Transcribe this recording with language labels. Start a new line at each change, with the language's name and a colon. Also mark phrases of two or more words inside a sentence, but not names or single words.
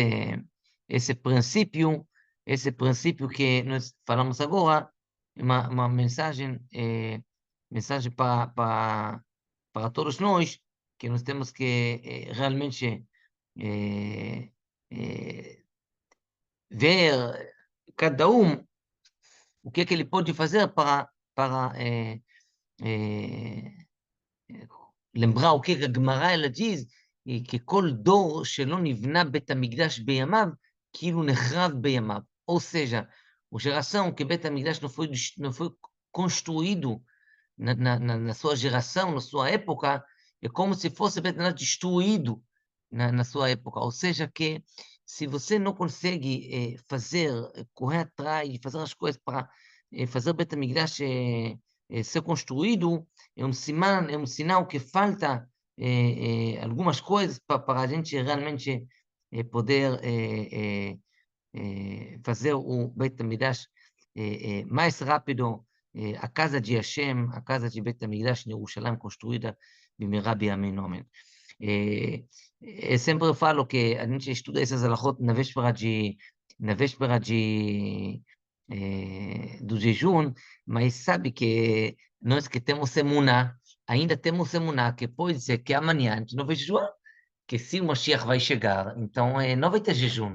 Portuguese: esse princípio que nós falamos agora, uma mensagem para todos nós, que nós temos que realmente eh, eh, ver cada o que ele pode fazer para eh, lembrar o que a Gemara ela diz, que
Hebrew: כל דור שלא נבנה בית המקדש בימיו, כאילו נחרב בימיו.
Portuguese: Ou seja, a geração que Beit HaMikdash não foi construído na sua geração, na sua época, é como se fosse Beit HaMikdash destruído na sua época. Ou seja, que se você não consegue correr atrás, fazer as coisas para fazer Beit HaMikdash ser construído, é um sinal que falta algumas coisas para a gente realmente poder fazer o Beit HaMikdash mais rápido, a casa de Hashem, a casa de Beit HaMikdash em Jerusalém, construída
Hebrew: במהרה בימינו אמן.
Portuguese: Sempre eu falo que a gente estuda essas alahot do jejum, mas sabe que nós que temos emuná, ainda temos emuná, que pode ser que amanhã a gente não vai jejuar, que se o Mashiach vai chegar, então não vai ter jejum.